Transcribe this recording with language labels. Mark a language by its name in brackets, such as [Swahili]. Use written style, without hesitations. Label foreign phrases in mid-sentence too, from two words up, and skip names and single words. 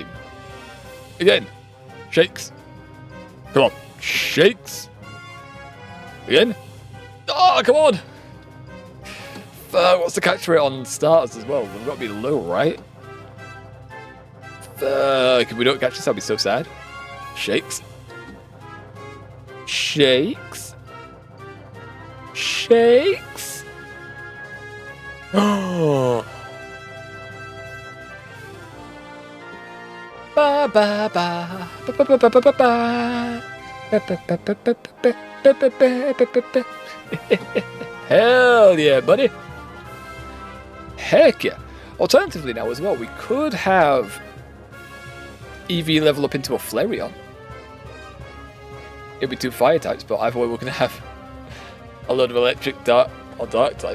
[English] Again. Shakes. Come on. Shakes. Again. Oh, come on. What's the catch rate on starters as well? We've got to be low, right? If we don't catch this, I'll be so sad. Shakes. Shakes. Shakes. Oh. Ba ba ba ba ba ba ba ba ba. Hell yeah, buddy. Heck yeah. Alternatively now as well, we could have EV level up into a Flareon. It'd be 2 fire types, but either way we're going to have a load of electric, dark, or dark type.